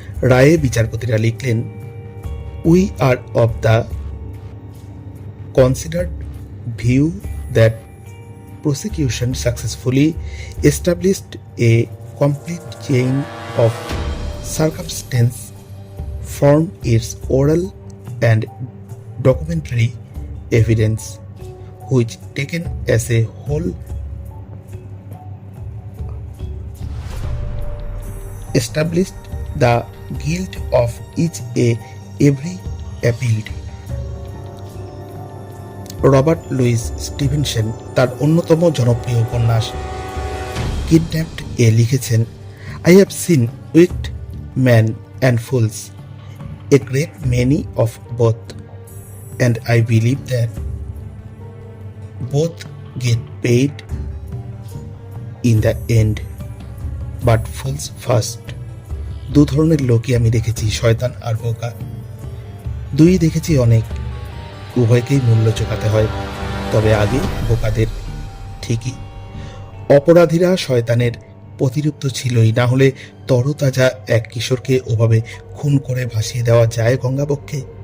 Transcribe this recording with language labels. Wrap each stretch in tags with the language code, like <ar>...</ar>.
<bn>রায়ে বিচারপতিরা লিখলেন,</bn> <en>We are of the considered view that prosecution successfully established a complete chain of circumstance form its oral and documentary evidence, which taken as a whole established the guilt of every appealed.</en> <bn>Robert Luis Stevenson তার অন্যতম জনপ্রিয় উপন্যাস kidnapped এ লিখেছেন,</bn> <en>I have seen wicked men and fools, a great many of both, and I believe that both get paid in the end, but fools first.</en> <bn>দু ধরনের লোকই আমি দেখেছি, শয়তান আর বোকা। দুই দেখেছি অনেক, উভয়কেই মূল্য চোকাতে হয়, তবে আগে বোকাদের। ঠিকই, অপরাধীরা শয়তানের প্রতিরূপ ছিলই, না হলে তরতাজা এক কিশোরকে ওভাবে খুন করে ভাসিয়ে দেওয়া যায় গঙ্গাবক্ষে।</bn>